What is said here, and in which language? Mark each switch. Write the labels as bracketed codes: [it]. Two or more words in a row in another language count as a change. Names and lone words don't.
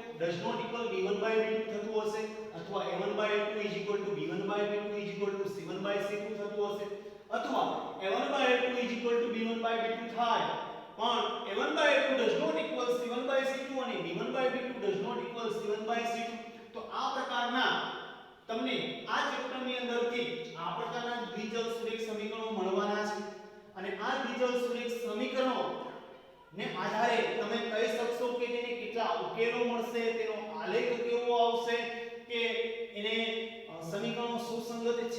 [en] does not equal b1 by b2 [gu] થતું હશે અથવા [en] a1 by a2 is equal to b1 by b2 is equal to c1 by c2 [gu] થતું હશે અથવા [en] a1 by a2 is equal to b1 by b2 [gu] થાય પણ [en] a1 by a2 does not equal c1 by c2 અને b1 by b2 does not equal c1 by c2 [gu] તો આ પ્રકારના તમને આ ચેપ્ટરની અંદરથી આ પ્રકારના દ્વિચલ સુરેખ સમીકરણો મળવાના છે અને આ દ્વિચલ સુરેખ સમીકરણો ને આધારે તમે કહી શકશો કે તેને કેટલા ઉકેલો મળશે તેનો આલેખ કેવો આવશે કે એને સમીકરણો સુસંગત છે